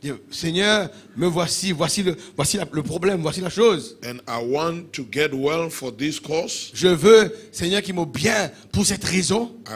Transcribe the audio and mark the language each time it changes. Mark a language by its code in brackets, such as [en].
[fr] Seigneur, me voici le problème, voici la chose. [en] And I want to get well for this cause. [fr] Je veux, Seigneur, qu'il m'aime bien pour cette raison.